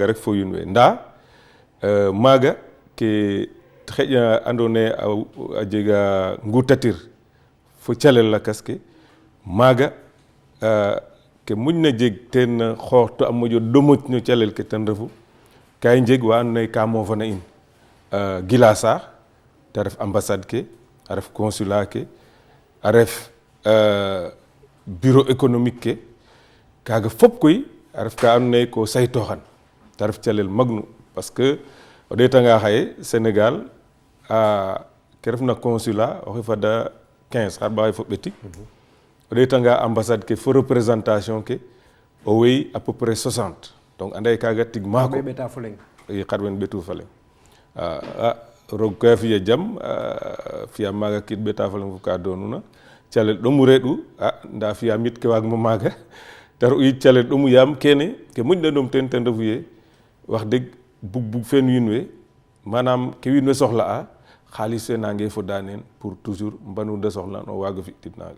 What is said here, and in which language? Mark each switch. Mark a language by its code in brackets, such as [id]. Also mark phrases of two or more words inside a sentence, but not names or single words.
[srr] rek fo wiin we ndaa maaga ke xeƴa andoona yee a jega ngutatir fo calel lakas ke maaga ke moƴna jeg teen xoox to a moƴo ɗomoj no calel ke ten refu ka i njeg wa andoona yee ka moofana in gila saax te ref ambassade ke a ref consulat ke a ref [fr] bureau économique [srr] ke kaaga fop koy a ref ka andoona yee ko saytooxan te ref calel magnu [fr] parce que [srr] o ɗeetanga xaye Sénégal ke refna consulat oxey fada 15 xar ɓaxay fo ɓetik o ɗeetanga ambassade ke fo représentation ke o wey [fr] à peu près [srr] 60 donc anda ye kaaga tig maako ɓeta fo leŋ i xar wen ɓetu fa leŋ roog koy a fiya jam fiya maaga kiid ɓeta fa leŋ fo ka doonuna calel ɗomu reɗu ndaa fiyaam yit ke waagma maaga te re'u yit calel ɗomu yaam kene ke moƴna ɗom teen ten refu ye wax deg bug fen wiin we manam ke wiin we soxla'a xaalis fe nange foda neen [fr] pour toujours [srr] mbanu de soxlan o waago fi'tin naaga